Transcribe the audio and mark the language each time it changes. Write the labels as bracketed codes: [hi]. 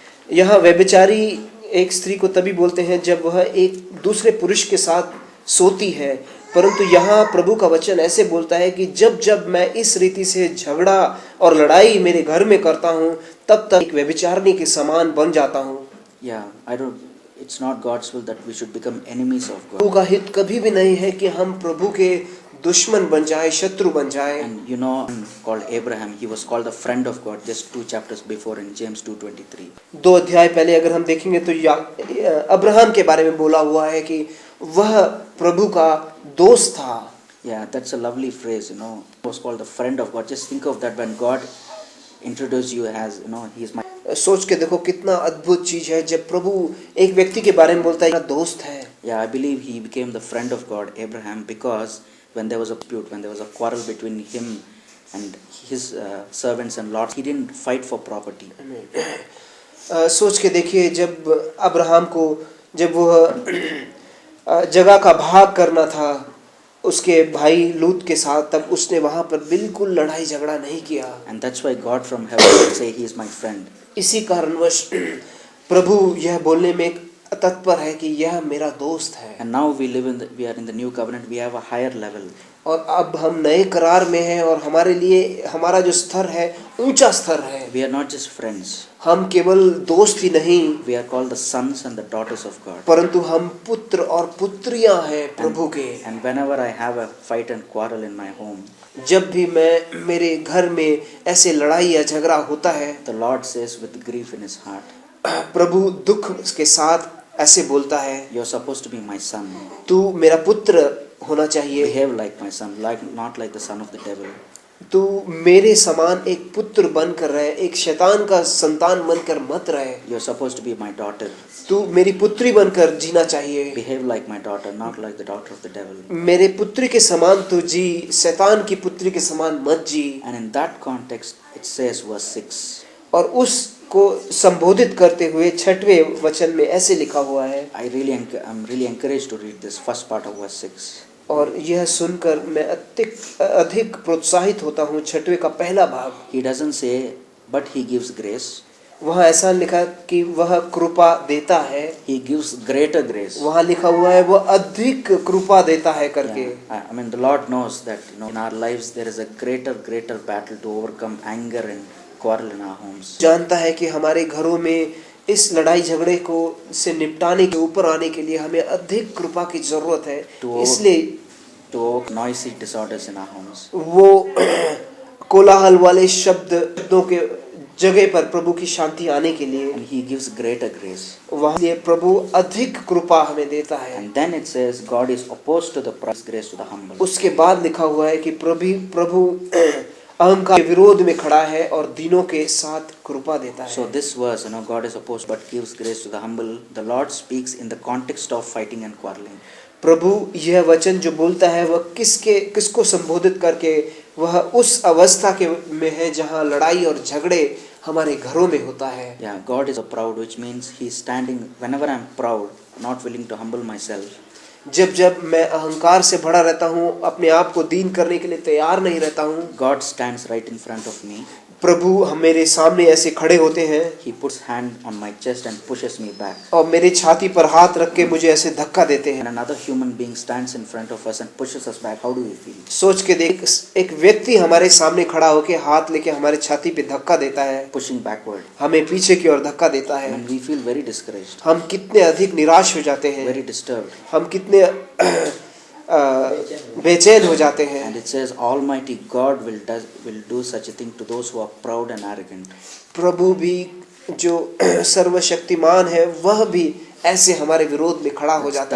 [hi] यहाँ व्यभिचारी एक स्त्री को तभी बोलते हैं जब वह एक दूसरे पुरुष के साथ सोती है, परंतु यहाँ प्रभु का वचन ऐसे बोलता है कि जब मैं इस रीति से झगड़ा और लड़ाई मेरे घर में करता हूँ तब एक व्यभिचारिणी के समान बन जाता हूँ। [en] Yeah, it's not God's will that we should become enemies of [hi] Prabhu [en] God. [hi] का हित कभी भी नहीं है कि हम प्रभु के दुश्मन बन जाए, शत्रु बन जाए। [en] And you know, called Abraham, he was called the friend of God just 2 chapters before in James 2:23. [hi] 2 अध्याय पहले अगर हम देखेंगे तो अब्राहम के बारे में बोला हुआ है कि वह प्रभु का दोस्त था। [en] Yeah, that's a lovely phrase, He was called the friend of God. Just think of that when God introduced you as, he is my. [hi] सोच के देखो कितना अद्भुत चीज है जब प्रभु एक व्यक्ति के बारे में बोलता है मेरा दोस्त है। [en] Yeah, I believe he became the friend of God, Abraham, because when there was a dispute, when there was a quarrel between him and his servants and lords, he didn't fight for property. [hi] सोच के देखिए जब Abraham को जब वह जगह का भाग करना था उसके भाई लूत के साथ, तब उसने वहां पर बिल्कुल लड़ाई झगड़ा नहीं किया। [en] And that's why God from heaven would say he is my friend. [hi] इसी कारणवश प्रभु यह बोलने में तत्पर है कि यह मेरा दोस्त है। [en] And now we are in the new covenant, we have a higher level. [hi] और अब हम नए करार में हैं और हमारे लिए हमारा जो स्तर है ऊंचा स्तर है। [en] We are not just friends. [hi] हम केवल दोस्त ही नहीं, [en] We are called the sons and the daughters of God. [hi] परंतु हम पुत्र और पुत्रियां हैं प्रभु के। [en] And whenever I have a fight and quarrel in my home, [hi] जब भी मैं मेरे घर में ऐसे लड़ाई या झगड़ा होता है, [en] the Lord says with grief in his heart, [hi] प्रभु दुख के साथ ऐसे बोलता है, [en] you're supposed to be my son. [hi] तू मेरा पुत्र होना चाहिए, [en] Behave like my son, not like the son of the devil. [hi] तू मेरे समान एक पुत्र बनकर रहे, एक शैतान का संतान बनकर मत रहे। [en] You're supposed to be my daughter. [hi] तू मेरी पुत्री बनकर जीना चाहिए। [en] Behave like my daughter, not like the daughter of the devil. [hi] मेरे पुत्री के समान तू जी, शैतान की पुत्री के समान मत जी। [en] And in that context, it says verse 6. [hi] और उसको संबोधित करते हुए 6वें वचन में ऐसे लिखा हुआ है। [en] I'm really encouraged to read this first part of verse 6. [hi] और यह सुनकर मैं अधिक प्रोत्साहित होता हूँ। 6वें का पहला भाग, [en] He doesn't say, but he gives grace. [hi] वहाँ ऐसा लिखा कि वह कृपा देता है। [en] He gives greater grace. [hi] वहाँ लिखा हुआ है वह अधिक कृपा देता है करके। [en] Yeah. The Lord knows that in our lives there is a greater battle to overcome anger and quarrel in our homes. [hi] जानता है कि हमारे घरों में इस लड़ाई झगड़े को से निपटाने के ऊपर आने के लिए हमें अधिक कृपा की जरूरत है। इसलिए [en] to overcome noisy disorders in our homes. [hi] वो कोलाहल वाले शब्दों के जगह पर प्रभु की शांति आने के लिए, [en] and He gives greater grace. [hi] वहाँ लिए प्रभु अधिक कृपा हमें देता है। [en] And then it says God is opposed to the proud, grace to the humble. [hi] उसके बाद लिखा हुआ है कि प्रभु अहंकार के विरोध में खड़ा है और दीनों के साथ कृपा देता है। [en] So this verse, God is opposed but gives grace to the humble. The Lord speaks in the context of fighting and quarreling. [hi] प्रभु यह वचन जो बोलता है वह किसको संबोधित करके, वह उस अवस्था के में है जहाँ लड़ाई और झगड़े हमारे घरों में होता है। [en] Yeah, God is a proud, which means He is standing whenever I am proud, not willing to humble myself. [hi] जब मैं अहंकार से भरा रहता हूँ, अपने आप को दीन करने के लिए तैयार नहीं रहता हूँ, [en] God stands right in front of me. [hi] प्रभु हम मेरे सामने ऐसे खड़े होते हैं [en] He puts hand on my chest and pushes me back. [hi] और मेरे छाती पर हाथ रख के मुझे ऐसे धक्का देते [en] And [hi] हैं। [en] another human being stands in front of us and pushes us back. How do we feel? [hi] सोच के देख, एक व्यक्ति हमारे सामने खड़ा होके हाथ लेके हमारे छाती पे धक्का देता है, [en] Pushing backward. [hi] हमें पीछे की ओर धक्का देता है। [en] And we feel very discouraged, [hi] हम कितने अधिक निराश हो जाते हैं, [en] very disturbed. [hi] हम कितने बेचैन हो जाते हैं। [en] And it says Almighty God will do such a thing to those who are proud and arrogant. [hi] प्रभु भी जो सर्वशक्तिमान है वह भी ऐसे हमारे विरोध में खड़ा हो जाता